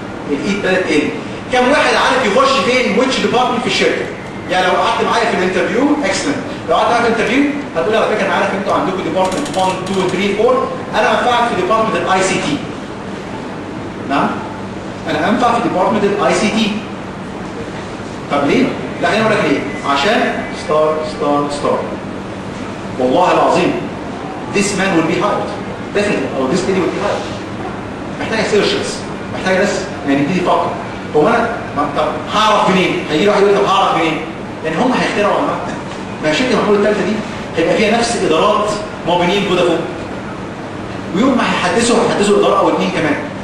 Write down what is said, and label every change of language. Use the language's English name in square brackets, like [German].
[Arabic] الايد بدات ايه؟ كم واحد عارف يخش فين ويتش ديبارتمنت في الشركه؟ يعني لو قعدت معايا في الانترفيو اكسلنت، لو قعدت معايا في الانترفيو هتقول على فكره انا عارف انتوا عندكم ديبارتمنت 1 2 3 4 انا انفعك في ديبارتمنت الاي سي تي. نعم؟ انا انفع في ديبارتمنت الاي سي تي. طب ليه؟ لا خليني اقول لك ليه؟ عشان ستار والله العظيم [English] this man will be hired definitely or this lady will be hired. [Arabic] محتاجه سيرشز، محتاجه ناس يعني يبتدي يفكر هو انا طب هعرف منين؟ هيجي واحد يقول لي طب هعرف منين؟ يعني هم هيخترعوا عن ما شركه المحمول الثالثه دي هيبقى فيها نفس ادارات موبينين فودافون، ويوم ما هيحدثوا اداره او اثنين كمان.